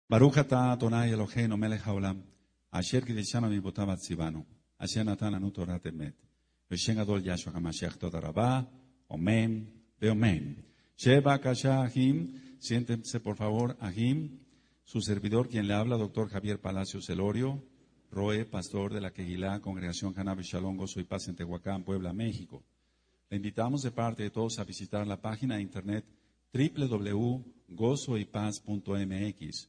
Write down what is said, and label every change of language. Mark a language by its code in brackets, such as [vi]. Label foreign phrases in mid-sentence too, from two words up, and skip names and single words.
[he] ברוך אתה אדני אלהינו מלך העולם, אשר קדשנו מצותיו צונו, אשר נתן לנו תורת אמת. בשם גדול יהושע המשיח תודה רבה, אמן, אמן. שבו בבקשה אחים, [es] siéntense por favor, ahim, su servidor quien le habla, doctor Javier Palacios Elorio, Roe, pastor de la Kehilá, Congregación Haná Shalom, Gozo y Paz en Tehuacán, Puebla, México. Le invitamos de parte de todos a visitar la página de internet www.gozoypaz.mx.